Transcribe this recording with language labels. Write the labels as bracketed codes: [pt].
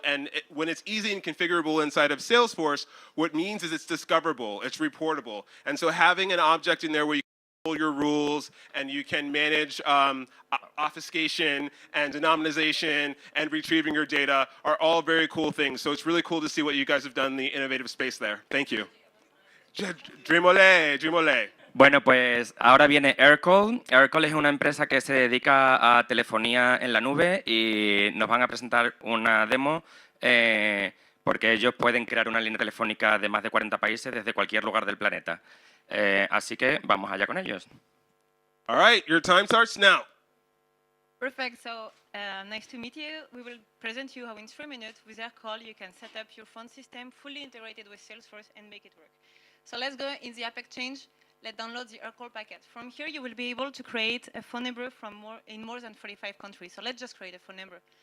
[en] And when it's easy and configurable inside of Salesforce, what it means is it's discoverable, it's reportable. And so having an object in there where you your rules and you can manage obfuscation and anonymization and retrieving your data are all very cool things. So it's really cool to see what you guys have done in the innovative space there. Thank you. DreamOlé, DreamOlé. [es] Bueno, pues ahora viene Aircall. Aircall es una empresa que se dedica a telefonía en la nube y nos van a presentar una demo porque ellos pueden crear una línea telefónica de más de 40 países desde cualquier lugar del planeta. Así que vamos allá con ellos. [en] All right, your time starts now. Perfect. So nice to meet you. We will present you how in 3 minutes with Aircall you can set up your phone system fully integrated with Salesforce and make it work. So let's go in the AppExchange. Let's download the Aircall packet. From here you will be able to create a phone number in more than 45 countries. So let's just create a phone number.